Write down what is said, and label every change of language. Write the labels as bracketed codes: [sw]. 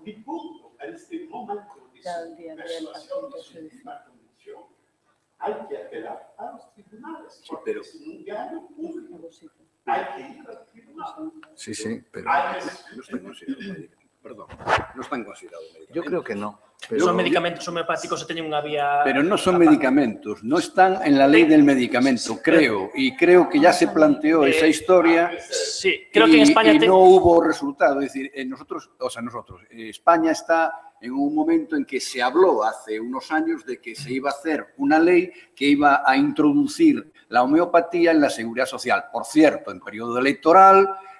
[es] Mi punto en este momento de persuasión judicial, hay que apelar a los tribunales, porque es un engaño público. Hay que ir al tribunal. Sí, pero no están considerados medicamentos. Perdón, no están considerados medicamentos. Yo creo que no. [gl] Son medicamentos homeopáticos e teñen unha vía... [es] Pero no son medicamentos, no están en la ley del medicamento, creo. Y creo que ya se planteó esa historia. Sí, creo que en España... Y no hubo resultado. Es decir, España está en un momento en que se habló hace unos años de que se iba a hacer una ley que iba a introducir la homeopatía en la seguridad social. Por cierto, en periodo electoral,